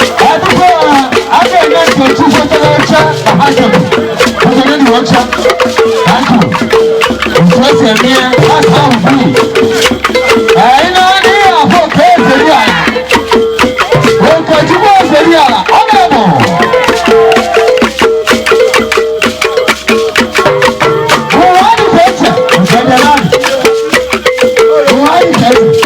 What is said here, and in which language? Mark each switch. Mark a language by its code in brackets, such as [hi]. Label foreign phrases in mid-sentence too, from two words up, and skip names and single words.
[ig] Ọtụtụ a, a ga-enye Nkechi Fetele oche na ha chọrọ. Ọ ga-enye ya oche. [en] Thank you. [ig] Otu esi eme ya, [en] that's how we do it. [ig] Ee, ị na-adị ya afọ ka eze dị ala. Nkechi bụ eze dị ala, ọ na-eme. Ụwa dị ka eche, nke dị ala. Ụwa dị ka eche.